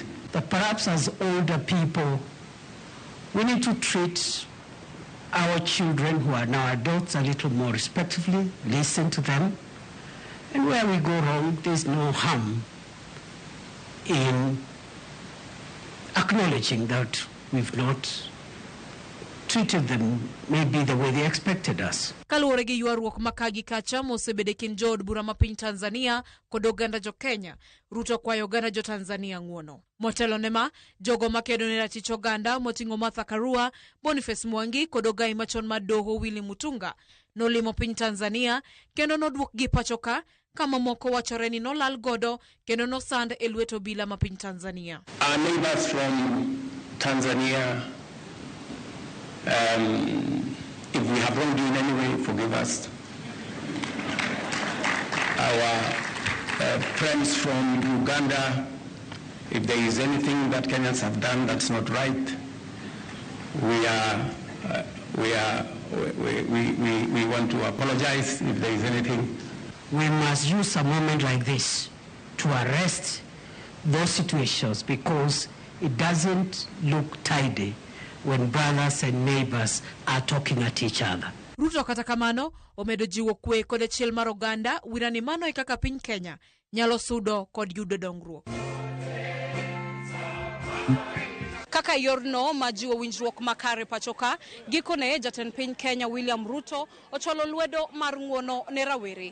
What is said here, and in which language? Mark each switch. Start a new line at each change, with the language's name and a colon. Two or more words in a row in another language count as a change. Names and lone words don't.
English: But perhaps as older people, we need to treat our children who are now adults a little more respectfully, listen to them, and where we go wrong, there's no harm in acknowledging that we've not treated them maybe the way they expected us.
Luo (Kenya and Tanzania): Kaluwore gi ywaruok makagi kacha mosebede kin jood bura ma piny Tanzania kod oganda jo Kenya, Ruto kwayo oganda jo Tanzania ng'uono. Motelo nema, jogo makedo ne ratich oganda moting'o Martha Karua, Boniface Mwangi kod ogai machon mar doho Willy Mutunga nolimo piny Tanzania kendo nodwok gi pachoka kama moko wachore ni nolal godo kendo nosand e lwet obila ma piny Tanzania.
English: Our neighbors from Tanzania, if we have wronged you in any way, forgive us. Our friends from Uganda, if there is anything that Kenyans have done that's not right, we want to apologize if there is anything. We must use a moment like this to arrest those situations because it doesn't look tidy when brothers and neighbors are talking at each other.
Luo (Kenya and Tanzania): Ruto kata kamano omedo jiwo kwe kod achiel mar oganda wirani mano e kaka piny Kenya nyalo sudo kod yudo dongruok. Kaka yorno majiwo winjruok makare pachoka, gikone jatend piny Kenya William Ruto ocholo lwedo mar ng'uono ne rawere.